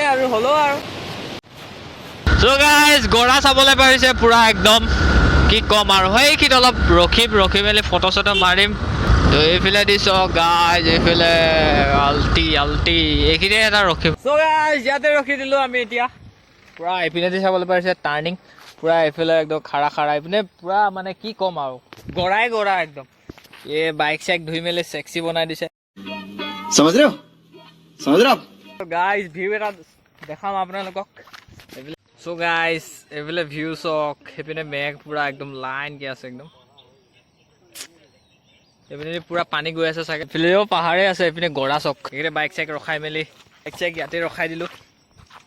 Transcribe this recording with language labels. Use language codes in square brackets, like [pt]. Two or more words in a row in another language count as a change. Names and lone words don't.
[as] আৰু হ'লেও আৰু চ' গাইজ গৰা চাবলৈ পাৰিছে পুৰা একদম কি ক'ম আৰু সেইখিনি অলপ ৰখি মেলি ফটো চটো মাৰিম তো এইফালে দিছ গাইজ এইফালে আল্টি এইখিনিয়ে এটা ৰখিম চ' গাইজ ইয়াতে ৰখি দিলোঁ আমি এতিয়া পুৰা এইপিনে দি চাবলৈ পাৰিছে টাৰ্ণিং পুৰা এইফালে একদম খাৰা এইপিনে পুৰা মানে কি ক'ম আৰু গৰা একদম এই বাইক চাইক ধুই মেলি চেক্সি বনাই দিছে [hi] समझ रहे हो [as] গাইজ ভিউ এটা দেখাম আপোনালোকক চ' গাইজ এইফালে ভিউ চক সেইপিনে মেঘ পুৰা একদম লাইন কি আছে একদম এইপিনে পুৰা পানী গৈ আছে চাগে এইফালেও পাহাৰে আছে এইপিনে গৰা চক এইপিনে বাইক চাইক ৰখাই মেলি বাইক চাইক ইয়াতে ৰখাই দিলোঁ